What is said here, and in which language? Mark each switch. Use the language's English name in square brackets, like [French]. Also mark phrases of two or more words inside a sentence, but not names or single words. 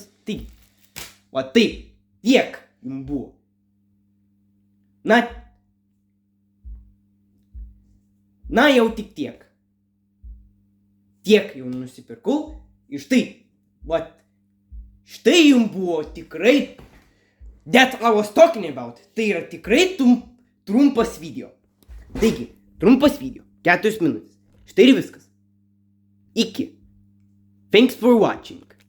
[Lithuanian] Taigi, o taip, tiek jums buvo. Na jau tik tiek. Tiek jau nusipirkau. Ir štai, vat. Štai jums buvo tikrai [English] that I was talking about. [Lithuanian] Tai yra tikrai trumpas video. Taigi, trumpas video. 4 minutės. Štai ir viskas. Iki. [English] Thanks for watching.